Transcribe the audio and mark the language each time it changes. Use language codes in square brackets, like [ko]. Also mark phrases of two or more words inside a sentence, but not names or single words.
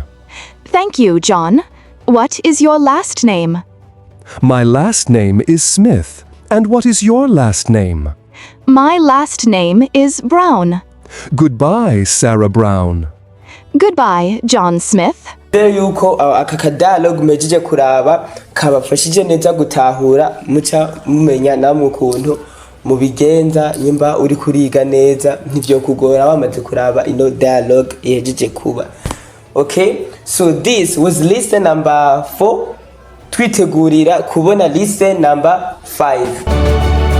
[en] Thank you, John. What is your last name? My last name is Smith. And what is your last name? My last name is Brown. Goodbye, Sarah Brown. Goodbye, John Smith. [rn] Rero yuko aka kadalogue mejije kuraba kabafashije neza gutahura muca mumenya namwe ukuntu mubigenza nyimba uri kuriga neza ntivyo kugora bamaze kuraba ino dialogue yejeje kuba. [en] Okay, so this was lesson number 4. [rn] Twitegurira kubona [en] lesson number 5.